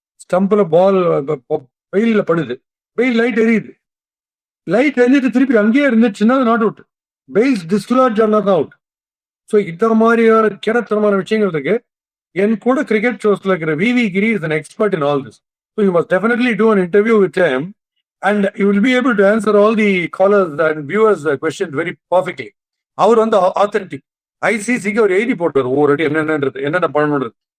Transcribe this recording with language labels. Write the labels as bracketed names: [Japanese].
[Tamil] ஸ்டம்பில் பால் வெயில்ல படுது, வெயில் லைட் எரியுது, லைட் எரிஞ்சிட்டு திருப்பி அங்கேயே இருந்துச்சுன்னா நாட் அவுட். பெயில்ஸ் டிஸ்லாட்ஜ் ஆனா தான் அவுட். ஸோ இந்த மாதிரியான கிடத்தனமான விஷயங்கள் இருக்கு. என் கூட கிரிக்கெட் ஷோஸ்ல இருக்கிற விவி கிரி [English] Is an expert in all this. So you must definitely do an interview with him and you will be able to answer all the callers and viewers questions very perfectly. [Tamil] அவர் வந்து authentic. ஐசிசிக்கு அவர் எழுதி போட்டார் ஒவ்வொரு அடி என்னென்னன்றது, என்னென்ன பண்ணணுன்றது.